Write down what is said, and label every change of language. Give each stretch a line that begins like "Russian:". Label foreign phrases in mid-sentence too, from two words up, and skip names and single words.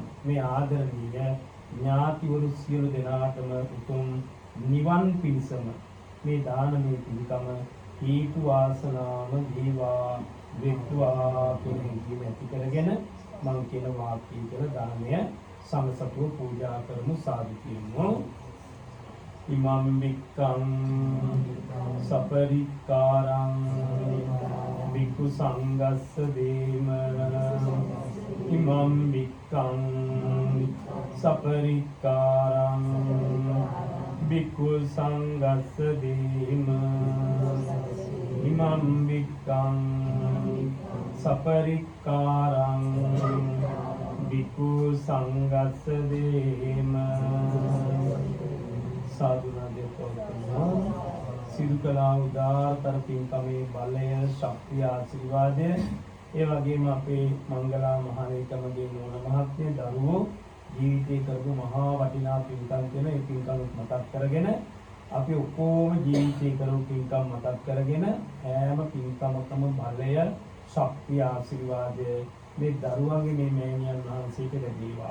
Sinhala: මේ ආදරණීය ඥාතිවරු සියලු දෙනාටම උතුම් නිවන් පිණසම මේ දානමය පින්කම හේතු වාසනාම වේවා වෙත්වා කියන හිතේ ඇති කරගෙන මම කියන වාක්‍යය කියලා දානය සමසතුව පූජා කරමු. සාදු කියමු.
Pali: ඉමම් වික්කං සපරික්කාරං වික්ඛු සංඝස්ස දේම ඉමම් වික්කං සපරික්කාරං වික්ඛු සංඝස්ස දේම ඉමම් වික්කං සපරික්කාරං වික්ඛු සංඝස්ස දේම
Sinhala: සාදුනාදේතෝතම සිදු කළා උදාාරතර පින්කමේ බලය ශක්තිය ආශිර්වාදය ඒ වගේම අපේ මංගලා මහලේකමගේ නෝන මහත්මිය දරුවෝ ජීවිතේ කරපු මහා වටිනා පින්කම් කියන ඒ පින්කම් මතක් කරගෙන අපි ඔක්කොම ජීවිතේ කරපු පින්කම් මතක් කරගෙන හැම පින්කමකම බලය ශක්තිය ආශිර්වාදය මේ දරුවන්ගේ මේ මෑණියන් වහන්සේට ලැබේවා.